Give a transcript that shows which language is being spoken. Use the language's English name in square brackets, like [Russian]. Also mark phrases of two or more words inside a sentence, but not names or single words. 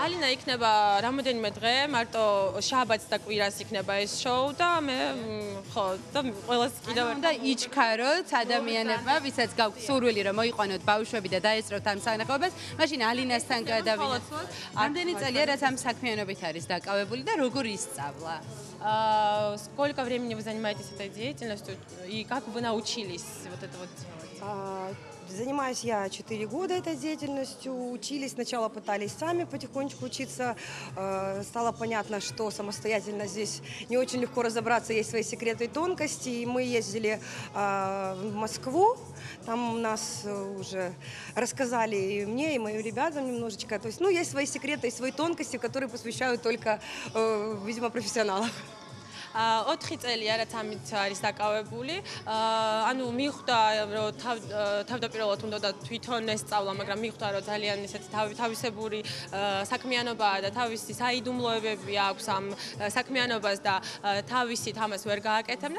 [Georgian] ალინა იქნება რამოდენიმე დღე, მარტო შაბათს და კვირას იქნება ეს შოუ და მე ხო და ყველას კიდევ უნდა იჩქაროთ ადამიანებმა, ვისაც გაქვთ სურვილი რომ მოიყვანოთ ბავშვები და დაესწროთ ამ სანახაობას, მაშინ алинასთან გადავინაცვლოთ. Რამდენი წელია რაც ამ საქმიანობით არის დაკავებული და როგორ ისწავლა? [Russian] Сколько времени вы занимаетесь этой деятельностью и как вы научились вот это вот? Занимаюсь я 4 года этой деятельностью. Учились, сначала пытались сами потихонечку учиться. Стало понятно, что самостоятельно здесь не очень легко разобраться, есть свои секреты и тонкости. И мы ездили в Москву, там нас уже рассказали и мне, и моим ребятам немножечко. То есть, ну, есть свои секреты и свои тонкости, которые посвящают только, видимо, профессионалам. [Georgian] 4 წელია რაც ამით არის დაკავებული. ანუ მიხვდა რომ თავდაპირველად უნდა თვითონ ესწავლა, მაგრამ მიხვდა რომ ძალიან ესეთი თავისებური საქმიანობაა და თავისი საიდუმლოებები აქვს ამ საქმიანობას და თავისით ამას ვერ გააკეთებდნენ.